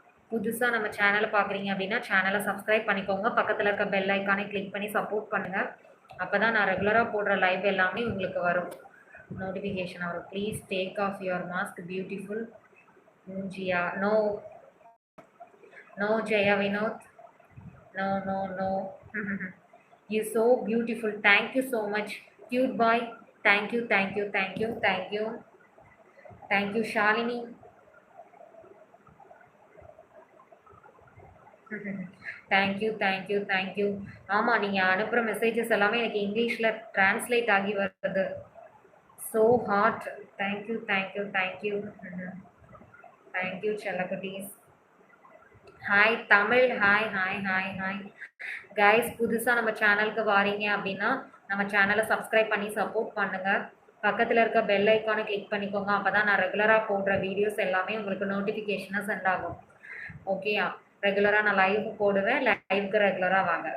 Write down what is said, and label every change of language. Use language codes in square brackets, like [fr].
[ta] புதுசாக நம்ம சேனலை பார்க்குறீங்க அப்படின்னா சேனலை சப்ஸ்கிரைப் பண்ணிக்கோங்க. பக்கத்தில் இருக்க பெல் ஐக்கானை கிளிக் பண்ணி சப்போர்ட் பண்ணுங்கள். அப்போ தான் நான் ரெகுலராக போடுற லைவ் எல்லாமே உங்களுக்கு வரும், நோட்டிஃபிகேஷன் வரும். [en] Please take off your mask beautiful Jiya. No no Jaya Vinod, no no no. You so beautiful, thank you so much cute boy. Thank you thank you thank you thank you thank you Shalini. thank you thank you thank you. [ta] ஆமா, நீங்க அனுப்புற messages எல்லாமே எனக்கு இங்கிலீஷ்ல translate ஆகி வருது. [en] so hot. thank you thank you thank you thank you [ta] செல்லக்குட்டீஸ். [en] Hi Tamil, hi hi hi hi guys. [ta] புதுசாக நம்ம சேனலுக்கு வாரீங்க அப்படின்னா நம்ம சேனலை சப்ஸ்கிரைப் பண்ணி சப்போர்ட் பண்ணுங்கள். பக்கத்தில் இருக்க பெல் ஐக்கானை கிளிக் பண்ணிக்கோங்க. அப்போ தான் நான் ரெகுலராக போடுற வீடியோஸ் எல்லாமே உங்களுக்கு நோட்டிஃபிகேஷனாக சென்ட் ஆகும். ஓகேயா? ரெகுலராக நான் லைவ் போடுவேன், லைவுக்கு ரெகுலராக வாங்க.